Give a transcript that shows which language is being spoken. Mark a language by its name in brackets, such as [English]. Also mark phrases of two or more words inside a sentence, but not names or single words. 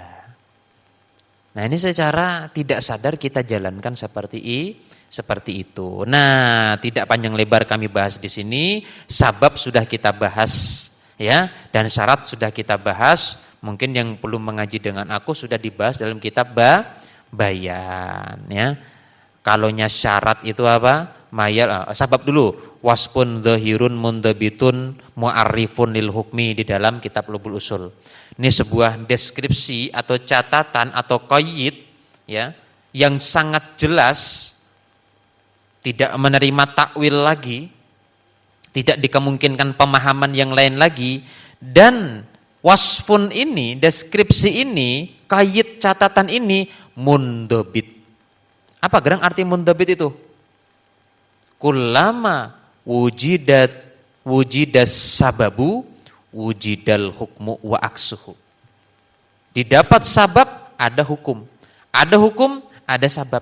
[Indonesian] Nah, ini secara tidak sadar kita jalankan seperti itu. Nah, tidak panjang lebar kami bahas di sini. Sabab sudah kita bahas, ya, dan syarat sudah kita bahas. Mungkin yang belum mengaji dengan aku sudah dibahas dalam kitab Bayan, ya. Kalonya syarat itu apa? Sabab dulu. [Arabic] وصف ظاهر منضبط معرف للحكم [Indonesian] di dalam kitab Lubul Usul. Ini sebuah deskripsi atau catatan atau qayyid, ya, yang sangat jelas, tidak menerima takwil lagi, tidak dikemungkinkan pemahaman yang lain lagi. Dan wasfun ini, deskripsi ini, qayyid catatan ini mundhabit. Apa gerang arti mundhabit itu? [Arabic] كلما وجد السبب وجد الحكم وعكسه. [Indonesian] Didapat sabab, ada hukum. Ada hukum, ada sabab.